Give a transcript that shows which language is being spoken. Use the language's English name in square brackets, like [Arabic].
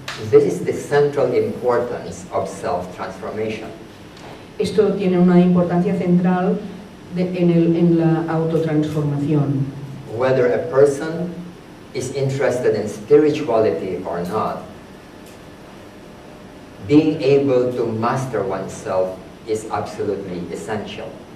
[English] This is the central importance of self-transformation. [Spanish] Esto tiene una importancia central en la autotransformación. [English] Whether a person is interested in spirituality or not, being able to master oneself is absolutely essential.